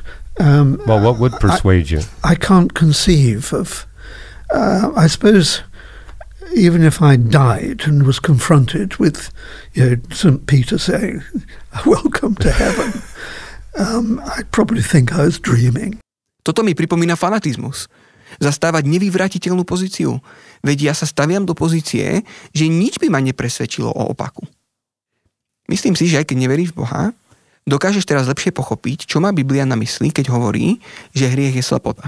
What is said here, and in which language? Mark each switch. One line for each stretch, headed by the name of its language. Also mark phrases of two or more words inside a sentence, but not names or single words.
English: Well, what would persuade you? I can't conceive of. I suppose, even if I died and was confronted with, St. Peter saying, "Welcome to heaven," I'd probably think I was dreaming.
Slovak: Toto mi pripomína fanatizmus. Zastávať nevyvratiteľnú pozíciu. Veď ja sa staviam do pozície, že nič by ma nepresvedčilo o opaku. Myslím si, že aj keď neveríš v Boha, dokážeš teraz lepšie pochopiť, čo má Biblia na mysli, keď hovorí, že hriech je slepota.